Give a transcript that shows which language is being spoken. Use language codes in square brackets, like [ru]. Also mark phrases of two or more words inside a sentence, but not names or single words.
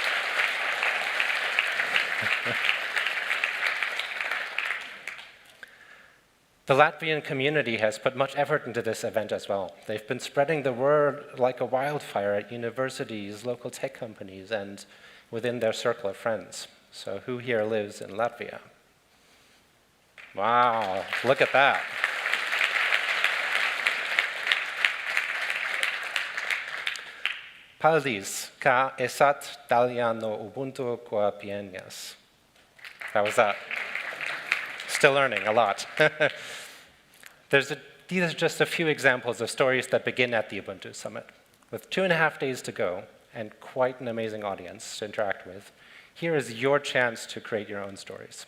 [en] The Latvian community has put much effort into this event as well. They've been spreading the word like a wildfire at universities, local tech companies, and within their circle of friends. So who here lives in Latvia? Wow, look at that. [lv] Paldies, kā esat daļā no Ubuntu kopienas. [en] How was that? Still learning a lot. These are just a few examples of stories that begin at the Ubuntu Summit. With 2.5 days to go and quite an amazing audience to interact with, here is your chance to create your own stories.